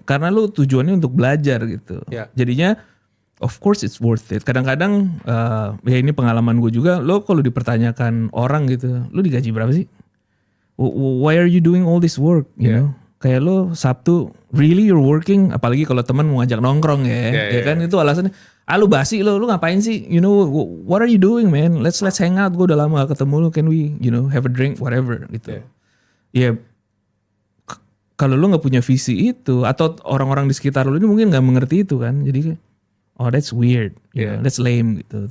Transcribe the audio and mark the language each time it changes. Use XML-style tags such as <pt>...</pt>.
<id>Karena lu tujuannya untuk belajar gitu. Jadinya</id> <en>of course it's worth it.</en> <id>Kadang-kadang ya ini pengalaman gue juga, lo kalau dipertanyakan orang gitu, lo digaji berapa sih?</id> <en>Why are you doing all this work? You know?</en> <id>Kayak lo Sabtu,</id> <en>really you're working?</en> <id>Apalagi kalau teman mau ngajak nongkrong ya kan itu alasannya. Lu basi lo ngapain sih?</id> <en>You know, what are you doing man? Let's hang out.</en> <id>Gue udah lama gak ketemu lo,</id> <en>can we, have a drink, whatever gitu.</en> <id>Ya, kalau lo nggak punya visi itu, atau orang-orang di sekitar lo ini mungkin nggak mengerti itu kan, jadi oh</id> <en>that's weird, that's lame</en> <id>gitu.</id>